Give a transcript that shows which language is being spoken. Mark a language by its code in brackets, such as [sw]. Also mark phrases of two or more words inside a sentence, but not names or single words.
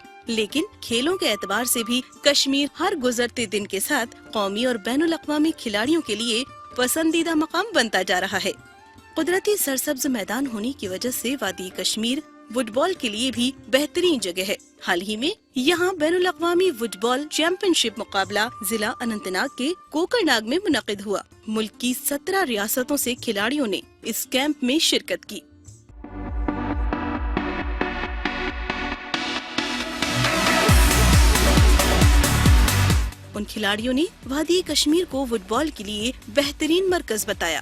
[ur] لیکن کھیلوں کے اعتبار سے بھی کشمیر ہر گزرتے دن کے ساتھ قومی اور بین الاقوامی کھلاڑیوں کے لیے پسندیدہ مقام بنتا جا رہا ہے. قدرتی سرسبز میدان ہونے کی وجہ سے وادی کشمیر ووڈ بال کے لیے بھی بہترین جگہ ہے. حال ہی میں یہاں بین الاقوامی [en] wood ball championship [ur] مقابلہ ضلع اننت ناگ کے کوکر ناگ میں منعقد ہوا. ملک کی 17 ریاستوں سے کھلاڑیوں نے اس کیمپ میں شرکت کی. ان کھلاڑیوں نے وادی کشمیر کو ووڈ بال کے لیے بہترین مرکز بتایا.